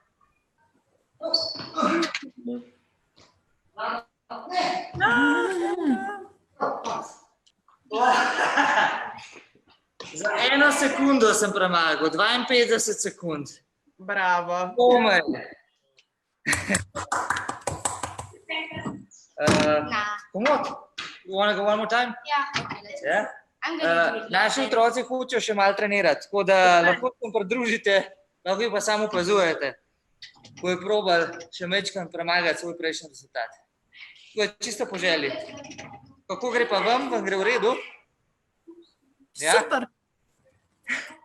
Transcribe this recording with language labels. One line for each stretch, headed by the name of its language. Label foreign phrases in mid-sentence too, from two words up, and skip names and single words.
Slovenian: Za 1 sekundo sem premagal, 52 sekund. Bravo. Komaj.
English: Come on. You want to go one more time? Yeah, okay, let's go. Yeah? I'm going to do it.
Slovenian: Naši otroci hočejo še malo trenirati, tako da lahko se pridružite, lahko pa samo opazujete, ko je probal še mečkam premagati svoj prejšnji rezultat. To je čisto po želji. Kako gre pa vam? Vam gre v redu? Ja?